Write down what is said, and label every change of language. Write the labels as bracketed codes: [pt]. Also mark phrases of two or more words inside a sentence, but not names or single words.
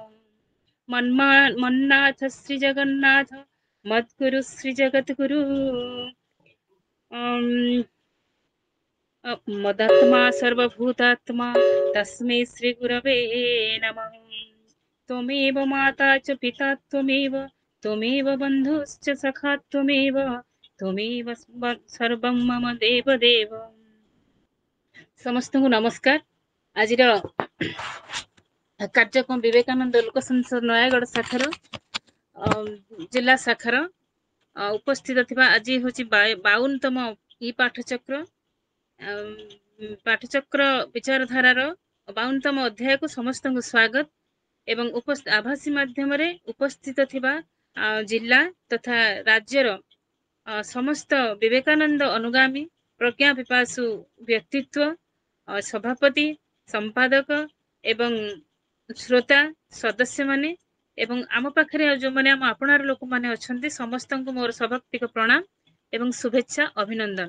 [sa] मन्नाथ श्रीजगन्नाथ मद्गुरु श्रीजगद्गुरु मदात्मा सर्वभूतात्मा तस्मै श्रीगुरवे नमः। त्वमेव माता च पिता त्वमेव बन्धुश्च सखा त्वमेव सर्वं मम देवदेव। [or] ସମସ୍ତଙ୍କୁ ନମସ୍କାର। ଆଜିର କାର୍ଯ୍ୟକ୍ରମ ବିବେକାନନ୍ଦ ଲୋକ ସଂସଦ ନୟାଗଡ଼ ଶାଖାର ଜିଲ୍ଲା ଶାଖାର ଉପସ୍ଥିତ ଥିବା ଆଜି ହେଉଛି 52ତମ ଇ ପାଠଚକ୍ର ବିଚାରଧାରାର 52ତମ ଅଧ୍ୟାୟକୁ ସମସ୍ତଙ୍କୁ ସ୍ୱାଗତ ଏବଂ ଆଭାସୀ ମାଧ୍ୟମରେ ଉପସ୍ଥିତ ଥିବା ଜିଲ୍ଲା ତଥା ରାଜ୍ୟର ସମସ୍ତ ବିବେକାନନ୍ଦ ଅନୁଗାମୀ ପ୍ରଜ୍ଞା ପିପାସୁ ବ୍ୟକ୍ତିତ୍ୱ ସଭାପତି ସମ୍ପାଦକ ଏବଂ ଶ୍ରୋତା ସଦସ୍ୟମାନେ ଏବଂ ଆମ ପାଖରେ ଯେଉଁମାନେ ଆମ ଆପଣାର ଲୋକମାନେ ଅଛନ୍ତି ସମସ୍ତଙ୍କୁ ମୋର ସଭକ୍ତିକ ପ୍ରଣାମ ଏବଂ ଶୁଭେଚ୍ଛା ଅଭିନନ୍ଦନ।